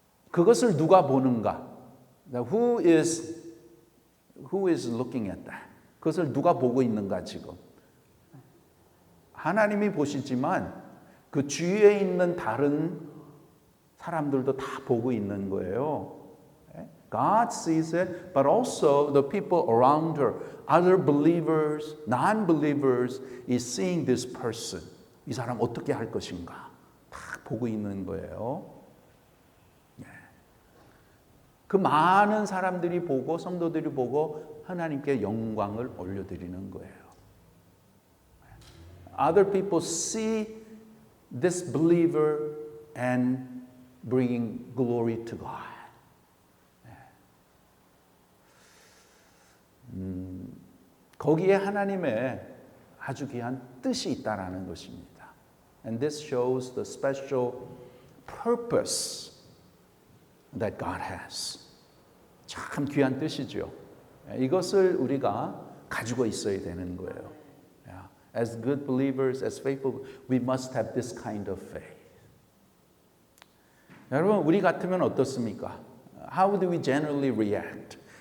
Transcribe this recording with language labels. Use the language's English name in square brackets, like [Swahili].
[Korean] 그것을 누가 보는가? [English] Who is looking at that? [Korean] 그것을 누가 보고 있는가 지금? 하나님이 보시지만 그 주위에 있는 다른 사람들도 다 보고 있는 거예요. [English] God sees it, but also the people around her, other believers, non-believers, is seeing this person. [Korean] 이 사람 어떻게 할 것인가? 다 보고 있는 거예요. 그 많은 사람들이 보고 성도들이 보고 하나님께 영광을 올려드리는 거예요. [English] Other people see this believer and bringing glory to God. [Korean] 거기에 하나님의 아주 귀한 뜻이 있다라는 것입니다. [English] And this shows the special purpose that God has. [Korean] 참 귀한 뜻이죠. 이것을 우리가 가지고 있어야 되는 거예요. [English] As good believers, as faithful, we must have this kind of faith. [Korean] 여러분, 우리 같으면 어떻습니까? [English] How do we generally react?